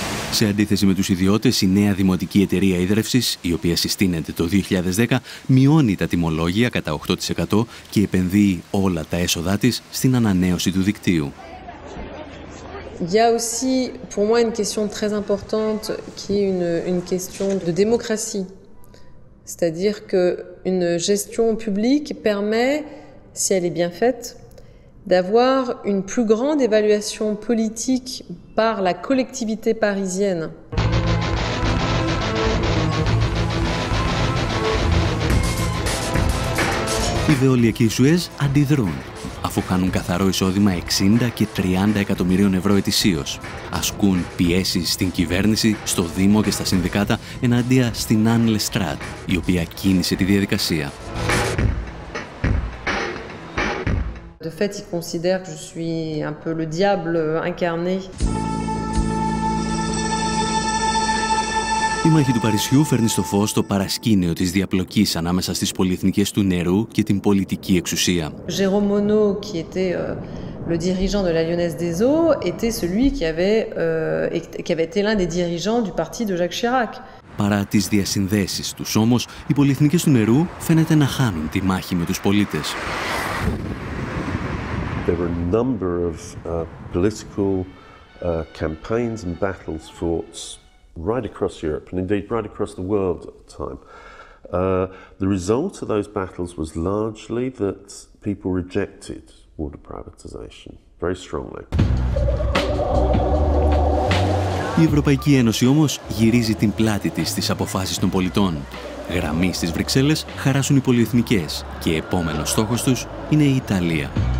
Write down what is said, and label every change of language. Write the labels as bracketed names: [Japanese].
[Greek] Σε αντίθεση με τους ιδιώτες, η νέα δημοτική εταιρεία ίδρευσης, η οποία συστήνεται το 2010, μειώνει τα τιμολόγια κατά 8% και επενδύει όλα τα έσοδά της στην ανανέωση του δικτύου. [French] Il y a aussi, pour moi, une question très importante qui est une question de démocratie. C'est-à-dire qu'une gestion publique permet, si elle est bien faite, d'avoir une plus grande évaluation politique par la collectivité parisienne. [Greek] Οι Βεόλια και η Σουέζ αντιδρούν, αφού χάνουν καθαρό εισόδημα 60 και 30 εκατομμυρίων ευρώ ετησίως. Ασκούν πιέσεις στην κυβέρνηση, στο Δήμο και στα συνδικάτα εναντία στην Anne Lestrade, η οποία κίνησε τη διαδικασία. [French] De fait, il considère que je suis un peu le diable incarné. [Greek] Η μάχη του Παρισιού φέρνει στο φως το παρασκήνιο της διαπλοκής ανάμεσα στις πολυεθνικές του νερού και την πολιτική εξουσία. [French] Jérôme Monod, qui était le dirigeant de la Lyonnaise des Eaux, était celui qui avait été l'un des dirigeants du parti de Jacques Chirac. [Greek] Παρά τις διασυνδέσεις τους όμως, οι πολυεθνικές του νερού φαίνεται να χάνουν τη μάχη με τους πολίτες. [English] There were a number of political campaigns and battles fought right across Europe and indeed right across the world at the time. The result of those battles was largely that people rejected water privatization very strongly. [Greek] Η Ευρωπαϊκή Ένωση όμως γυρίζει την πλάτη της στις αποφάσεις των πολιτών. Γραμμή στις Βρυξέλλες χαράσουν οι πολυεθνικές και επόμενος στόχος τους είναι η Ιταλία.